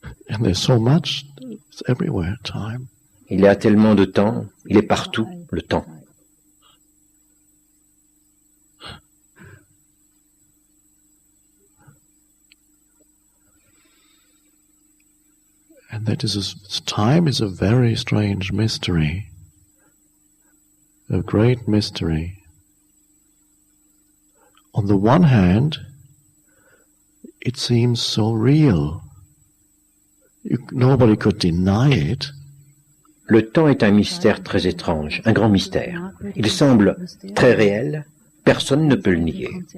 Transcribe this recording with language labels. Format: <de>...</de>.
<en>And there's so much, it's everywhere, time.</en> <fr>Il y a tellement de temps, il est partout, le temps.</fr> <en>And time is a very strange mystery, a great mystery. On the one hand, it seems so real. Nobody could deny it.</en> <fr>Le temps est un mystère très étrange, un grand mystère. Il semble très réel, personne ne peut le nier.</fr>